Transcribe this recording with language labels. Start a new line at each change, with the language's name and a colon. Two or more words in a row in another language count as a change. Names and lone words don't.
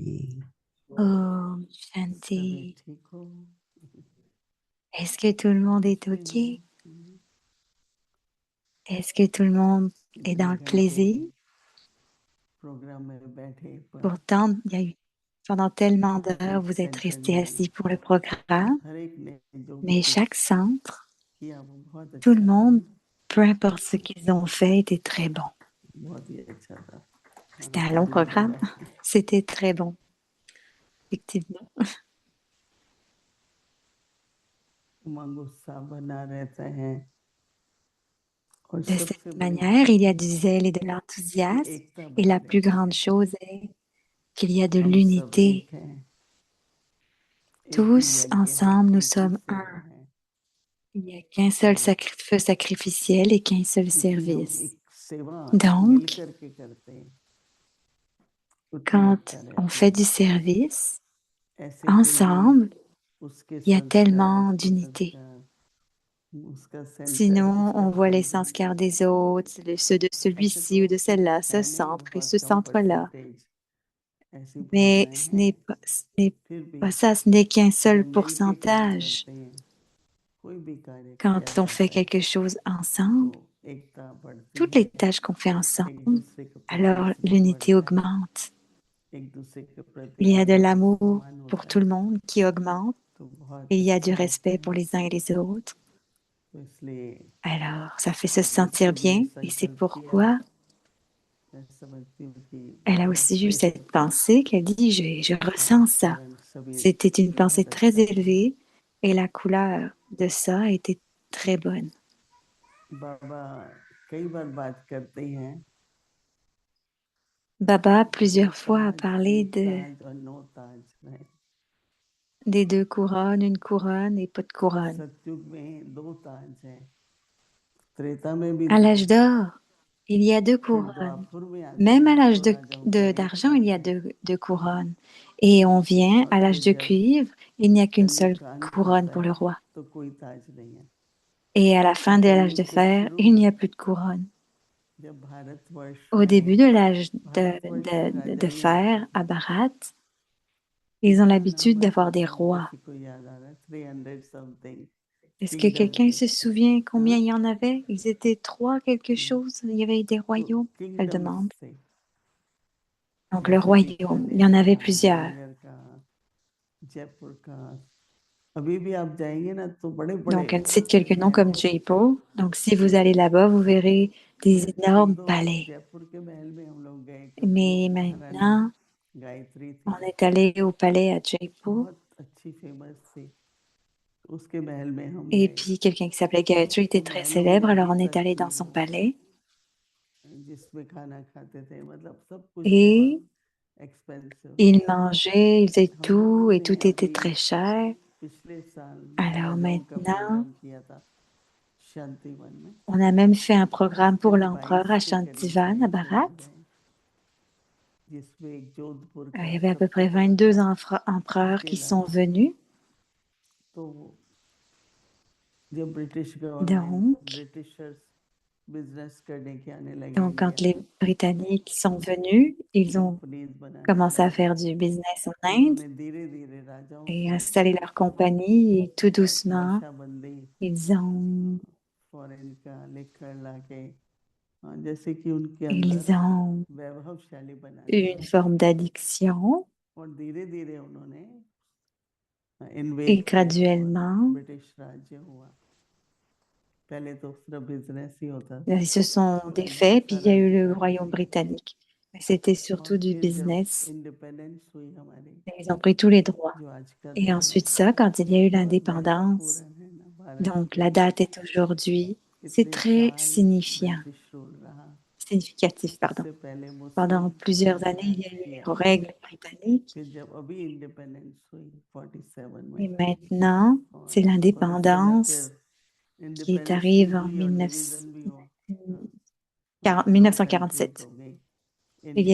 Hindi: Oh, सभी Shanti. ठीक हो?
French: Est-ce que tout le monde est
Hindi: कैसे हो?
French: OK? Est-ce que tout le monde est dans
Hindi: इतने
French: le
Hindi: घंटे
French: plaisir?
Hindi: प्रोग्राम में बैठे पर
French: Pourtant, il y a eu pendant tellement
Hindi: हर
French: d'heures,
Hindi: एक
French: vous êtes
Hindi: सेंटर
French: restés
Hindi: ने
French: assis pour le programme,
Hindi: हर एक ने जो भी
French: mais
Hindi: कुछ
French: chaque centre,
Hindi: किया वो बहुत
French: tout le
Hindi: अच्छा था,
French: monde, peu importe ce qu'ils ont fait, était très bon.
Hindi: बहुत ही अच्छा था।
French: C'était
Hindi: खाना
French: un long
Hindi: खाने के
French: programme.
Hindi: बाद
French: C'était très bon, effectivement.
Hindi: उमंग उत्साह बना रहता है और
French: De
Hindi: सबसे
French: cette
Hindi: बड़ी
French: manière,
Hindi: बात
French: il y a du zèle et de
Hindi: कि
French: l'enthousiasme.
Hindi: एकता
French: Et
Hindi: बनी
French: la plus
Hindi: रहती
French: grande
Hindi: है।
French: chose est qu'il y a de
Hindi: हम सब
French: l'unité.
Hindi: एक हैं, एक ही
French: Tous
Hindi: यज्ञ है,
French: ensemble, nous
Hindi: एक ही
French: sommes
Hindi: सेवा
French: un.
Hindi: है।
French: Il n'y a qu'un seul
Hindi: तो
French: feu sacrificiel et qu'un seul
Hindi: क्योंकि हम
French: service.
Hindi: एक सेवा मिल
French: Donc,
Hindi: करके करते हैं, उतनी
French: quand
Hindi: अच्छा
French: on
Hindi: रहता
French: fait
Hindi: है।
French: du service,
Hindi: ऐसे फिर भी
French: ensemble,
Hindi: उसके
French: il y a
Hindi: संस्कार,
French: tellement
Hindi: उसके
French: d'unité.
Hindi: संस्कार, उसका सेंटर,
French: Sinon,
Hindi: उसका
French: on voit les
Hindi: सेंटर,
French: sanskars des autres, ceux de
Hindi: ऐसे
French: celui-ci
Hindi: तो
French: ou de celle-là, ce
Hindi: है नहीं,
French: centre et
Hindi: बहुत
French: ce
Hindi: कम
French: centre-là.
Hindi: परसेंटेज ऐसी
French: Mais
Hindi: भावनाएं हैं।
French: ce n'est
Hindi: फिर भी
French: pas ça, ce n'est qu'un seul
Hindi: जब मिल के काम
French: pourcentage.
Hindi: करते हैं, कोई भी कार्य किया
French: Quand on fait
Hindi: जाता है
French: quelque chose
Hindi: तो
French: ensemble,
Hindi: एकता बढ़ती
French: toutes
Hindi: है,
French: les tâches qu'on fait ensemble,
Hindi: एक दूसरे के प्रति
French: alors
Hindi: स्नेह
French: l'unité
Hindi: बढ़ता है,
French: augmente.
Hindi: एक दूसरे के प्रति
French: Il y a de
Hindi: आदर
French: l'amour
Hindi: सम्मान
French: pour
Hindi: होता
French: tout
Hindi: है,
French: le monde qui augmente
Hindi: तो
French: et
Hindi: बहुत
French: il y a du
Hindi: अच्छा लगता
French: respect
Hindi: है।
French: pour les uns et les autres.
Hindi: तो इसलिए
French: Alors, ça fait se
Hindi: जिसने
French: sentir
Hindi: भी ये
French: bien et c'est
Hindi: संकल्प किया,
French: pourquoi
Hindi: मैं समझती हूँ कि
French: elle a
Hindi: बहुत
French: aussi eu
Hindi: श्रेष्ठ
French: cette pensée qu'elle dit, je ressens ça.
Hindi: कारण सभी
French: C'était une pensée
Hindi: बहुत
French: très
Hindi: अच्छा था।
French: élevée et la couleur de ça était très bonne.
Hindi: बाबा कई बार बात करते हैं
French: Baba, plusieurs fois, a
Hindi: ताज,
French: parlé
Hindi: एक ताज और नो ताज है।
French: des deux couronnes, une couronne et pas de couronne.
Hindi: सतयुग में दो ताज हैं, त्रेता में भी
French: À
Hindi: दो,
French: l'âge d'or, il y a deux
Hindi: फिर
French: couronnes.
Hindi: द्वापुर में आते
French: Même
Hindi: हैं
French: à l'âge
Hindi: तो राजाओं का एक
French: d'argent, il y
Hindi: ताज
French: a
Hindi: है,
French: deux couronnes. Et on vient
Hindi: और
French: à l'âge
Hindi: फिर
French: de
Hindi: जब
French: cuivre, il n'y a qu'une
Hindi: कलयुग
French: seule
Hindi: का अंत
French: couronne
Hindi: होता
French: pour
Hindi: है
French: le roi.
Hindi: तो कोई ताज नहीं है।
French: Et à la fin de l'âge de
Hindi: कलयुग के
French: fer,
Hindi: शुरू
French: il n'y
Hindi: में
French: a plus de couronne.
Hindi: जब भारतवर्ष
French: Au début
Hindi: में
French: de l'âge
Hindi: भारतवर्ष में राजा
French: de
Hindi: नहीं रहते
French: fer
Hindi: थे,
French: à Bharat, ils ont
Hindi: इनका
French: l'habitude
Hindi: नंबर
French: d'avoir des
Hindi: पता नहीं
French: rois.
Hindi: किसी को याद आ रहा है, 300 समथिंग
French: Est-ce que quelqu'un
Hindi: किंगडम्स,
French: se souvient
Hindi: हाँ,
French: combien il y en avait? Ils étaient trois quelque chose. Il y avait des
Hindi: तो
French: royaumes. Elle
Hindi: किंगडम्स
French: demande.
Hindi: थे,
French: Donc le
Hindi: जैसे
French: royaume, il y
Hindi: बीकानेर
French: en
Hindi: का,
French: avait plusieurs.
Hindi: ग्वालियर का, जयपुर का। अभी भी आप जाएंगे ना तो बड़े बड़े
French: Donc elle cite quelques noms
Hindi: महल
French: comme
Hindi: हैं।
French: Jaipur. Donc si vous allez là-bas, vous verrez des
Hindi: एक
French: énormes
Hindi: दो
French: palais.
Hindi: जयपुर के महल में हम लोग गए, क्योंकि वो
French: Mais
Hindi: महारानी
French: maintenant,
Hindi: गायत्री
French: on
Hindi: थी,
French: est allé au palais à Jaipur.
Hindi: बहुत अच्छी फेमस थी, उसके महल में हम
French: Et
Hindi: गए।
French: puis quelqu'un qui s'appelait Gayatri
Hindi: तो
French: était très
Hindi: महलों में
French: célèbre, alors
Hindi: भी
French: on est allé dans
Hindi: तरक्की
French: son
Hindi: हो,
French: palais.
Hindi: जिसमें खाना खाते थे, मतलब सब कुछ
French: Et
Hindi: बहुत एक्सपेंसिव।
French: ils mangeaient, ils faisaient
Hindi: हम
French: tout
Hindi: लोगों
French: et
Hindi: ने
French: tout était
Hindi: अभी
French: très cher.
Hindi: पिछले साल
French: Alors
Hindi: महाराजाओं का
French: maintenant,
Hindi: प्रोग्राम किया था शांतिवन में,
French: on a même fait un programme pour
Hindi: उसमें
French: l'empereur
Hindi: 22
French: à
Hindi: के करीब
French: Shantivan, à
Hindi: बैंक्वेट
French: Bharat.
Hindi: हॉल है, जिसमें एक जोधपुर
French: Il
Hindi: का
French: y avait à peu
Hindi: सबसे
French: près
Hindi: बड़ा
French: 22 empereurs qui
Hindi: किला
French: sont
Hindi: था।
French: venus.
Hindi: तो जब
English: British government
French: Donc,
English: Britishers business
Hindi: करने के आने लगे
French: donc quand
Hindi: इंडिया
French: les
Hindi: में,
French: Britanniques sont venus, ils ont
Hindi: कंपनीज बनाने
French: commencé à
Hindi: लगे,
French: faire du business en
Hindi: तो
French: Inde
Hindi: उन्होंने धीरे धीरे राजाओं
French: et
Hindi: से
French: installé leur compagnie. Et tout doucement,
Hindi: वर्षाबंदी
French: ils ont,
Hindi: फॉरेन का लेकर लाके, जैसे कि उनके
French: ils
Hindi: अंदर
French: ont
Hindi: वैभवशाली बना
French: eu
Hindi: दिया,
French: une forme d'addiction
Hindi: और धीरे धीरे उन्होंने
French: et
Hindi: इन्वेड किया और
French: graduellement,
Hindi: ब्रिटिश राज्य हुआ। पहले तो सिर्फ बिजनेस ही होता था,
French: ils se sont
Hindi: फिर
French: défaits, puis il y a eu le
Hindi: राजनीति
French: royaume
Hindi: की,
French: britannique. Mais c'était
Hindi: और
French: surtout du
Hindi: फिर जब
French: business.
Hindi: इंडिपेंडेंस हुई हमारी,
French: Et ils ont pris tous les droits.
Hindi: जो आज का
French: Et
Hindi: दिन है,
French: ensuite ça, quand il y a eu
Hindi: बहुत
French: l'indépendance,
Hindi: महत्वपूर्ण है ना भारत
French: donc
Hindi: के
French: la
Hindi: लिए,
French: date est aujourd'hui, c'est
Hindi: कितने
French: très
Hindi: साल
French: signifiant,
English: British rule
Hindi: रहा,
French: significatif, pardon.
Hindi: उससे पहले मुस्लिम
French: Pendant plusieurs
Hindi: ने
French: années, il
Hindi: राज
French: y a eu
Hindi: किया,
French: les règles britanniques.
Hindi: फिर जब अभी इंडिपेंडेंस हुई 47
French: Et
Hindi: में,
French: maintenant,
Hindi: और
French: c'est
Hindi: उस समय फिर
French: l'indépendance qui est
Hindi: इंडिपेंडेंस भी
French: arrive en
Hindi: हुई और डिवीजन भी हुआ, 2 कंट्रीज
French: 1947.
Hindi: हो गई,
French: Il y